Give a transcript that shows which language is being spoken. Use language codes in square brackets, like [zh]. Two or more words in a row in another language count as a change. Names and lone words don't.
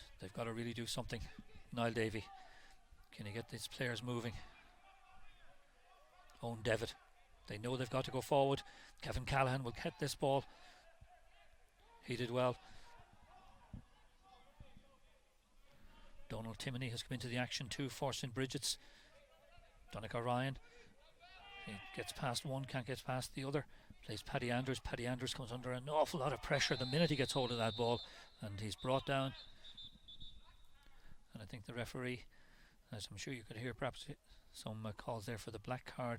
[en] They've got to really do something. Niall Davey, can he get these players moving? Owen Devitt, they know they've got to go forward. Kevin Callahan will get this ball. He did well. Donald Timoney has come into the action too for St. Brigids. Donncha Ryan, he gets past one, can't get past the other. Plays Paddy Andrews. Paddy Andrews comes under an awful lot of pressure the minute he gets hold of that ball, and he's brought down. And I think the referee, as I'm sure you could hear perhaps some calls there for the black card.